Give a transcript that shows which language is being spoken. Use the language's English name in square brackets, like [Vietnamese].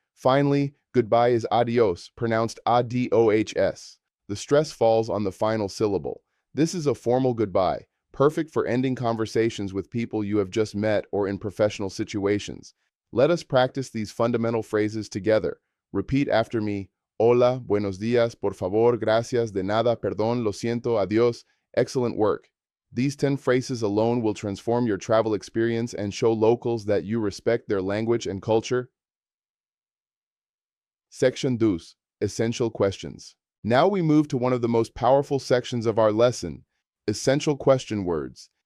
[English] Finally, goodbye is adios, pronounced adohs. The stress falls on the final syllable. This is a formal goodbye, perfect for ending conversations with people you have just met or in professional situations. Let us practice these fundamental phrases together. Repeat after me. [Spanish] Hola, buenos días, por favor, gracias, de nada, perdón, lo siento, adiós. [English] Excellent work. These 10 phrases alone will transform your travel experience and show locals that you respect their language and culture. Section 2. Essential Questions. Now we move to one of the most powerful sections of our lesson, essential question words.